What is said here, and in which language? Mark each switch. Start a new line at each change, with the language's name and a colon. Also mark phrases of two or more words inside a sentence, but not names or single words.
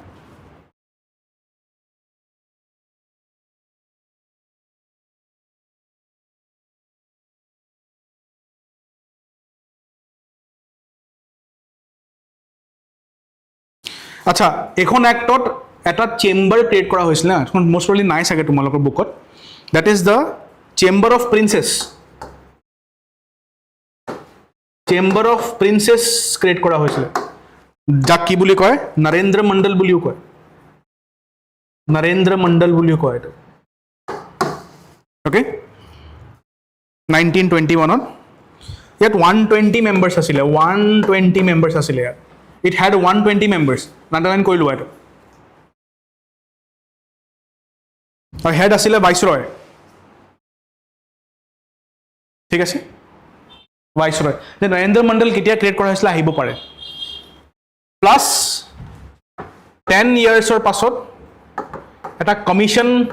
Assamese: আচ্ছা এখন এক্টত এটা
English: chamber create
Assamese: কৰা হৈছিল না এখন
English: most probably
Assamese: নাই সাগে তোমালোকৰ বুকত
English: that is the chamber of princes
Assamese: ক্ৰিয়েট কৰা হৈছিল যাক কি বুলি কয় নৰেন্দ্ৰ মণ্ডল বুলিও কয় এইটো ওকে 1921 ত ইয়াত 120 মেম্বাৰ্ছ আছিলে 120 মেম্বাৰ্ছ আছিলে ইয়াত
English: it had 120 members underline
Assamese: কৰি লোৱা এইটো আৰু হেড আছিলে ভাইচৰয় ঠিক আছে ভাইচৰয় যে নৰেন্দ্ৰ মণ্ডল কেতিয়া ক্ৰিয়েট কৰা হৈছিলে আহিব পাৰে
English: plus 10 years
Assamese: পাছত এটা কমিশ্যন